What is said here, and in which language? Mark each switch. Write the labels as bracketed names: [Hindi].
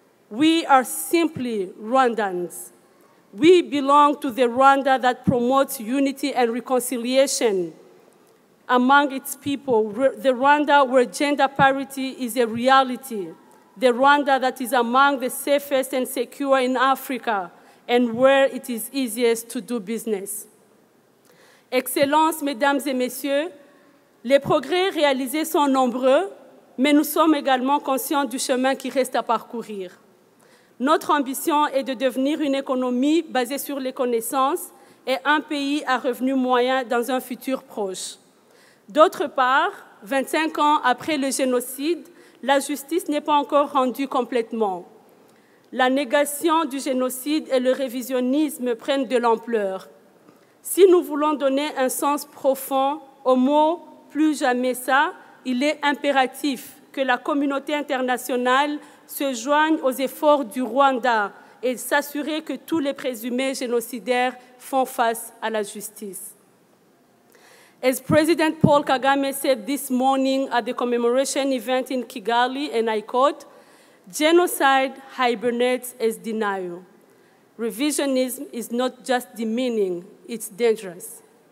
[English] We are simply Rwandans. We belong to the Rwanda that promotes unity and reconciliation among its people, the Rwanda where gender parity is a reality, the Rwanda that is among the safest and secure in Africa, and where it is easiest to do business. [French] Excellences, Mesdames et Messieurs, les progrès réalisés sont nombreux, mais nous sommes également conscients du chemin qui reste à parcourir. Notre ambition est de devenir une économie basée sur les connaissances et un pays à revenu moyen dans un futur proche. D'autre part, 25 ans après le génocide, la justice n'est pas encore rendue complètement. La négation du génocide et le révisionnisme prennent de l'ampleur. Si nous voulons donner un sens profond au mot « plus jamais ça », il est impératif que la communauté internationale se joigne aux efforts du Rwanda et s'assurer que tous les présumés génocidaires font face à la justice. [English] As President Paul Kagame said this morning at the commemoration event in Kigali, and I quote, "Genocide hibernates as denial. Revisionism is not just demeaning, it's dangerous."